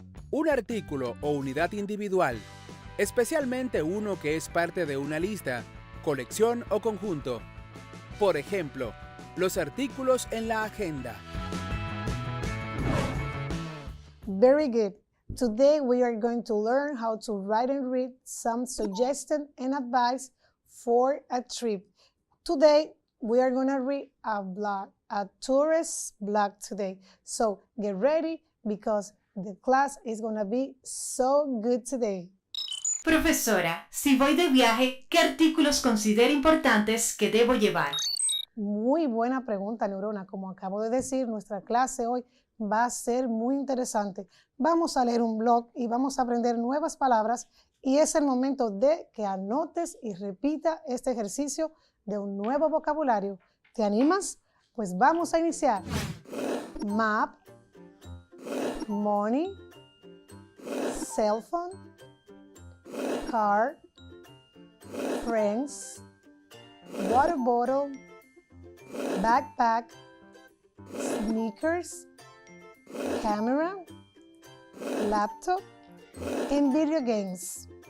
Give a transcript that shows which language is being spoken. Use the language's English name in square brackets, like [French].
[Spanish] Un artículo o unidad individual, especialmente uno que es parte de una lista, colección o conjunto. Por ejemplo, los artículos en la agenda. [English] Very good. Today we are going to learn how to write and read some suggestions and advice for a trip. Today we are going to read a blog, a tourist blog today. So get ready because the class is going to be so good today. [Spanish] Profesora, si voy de viaje, ¿qué artículos considera importantes que debo llevar? Muy buena pregunta, Neurona. Como acabo de decir, nuestra clase hoy va a ser muy interesante. Vamos a leer un blog y vamos a aprender nuevas palabras y es el momento de que anotes y repita este ejercicio de un nuevo vocabulario. ¿Te animas? Pues vamos a iniciar. [English] Map, money, cell phone, car, friends, water bottle, backpack, sneakers, camera, laptop, and video games.